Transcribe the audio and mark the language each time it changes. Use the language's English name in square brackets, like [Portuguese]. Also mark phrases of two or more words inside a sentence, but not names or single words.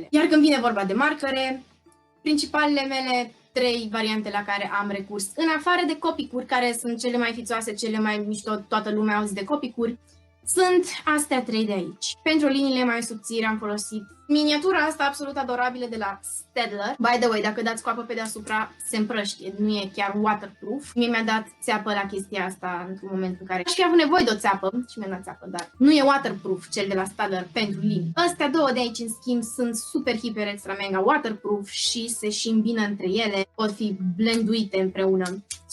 [Romanian] Iar când vine vorba de marcare, principalele mele 3 variante la care am recurs, în afară de copicuri, care sunt cele mai fițoase, cele mai mișto, toată lumea auzi de copicuri, sunt astea 3 de aici. Pentru liniile mai subțiri am folosit miniatura asta absolut adorabilă de la Staedtler. [English] By the way, [Romanian] dacă dați cu apă pe deasupra, se împrăștie, nu e chiar waterproof. Mie mi-a dat țeapă la chestia asta într-un moment în care aș fi avut nevoie de o țeapă și mi-a dat țeapă, dar nu e waterproof cel de la Staedtler pentru linii. Astea 2 de aici, în schimb, sunt super, hiper, extra, mega waterproof și se și îmbină între ele, pot fi blenduite împreună.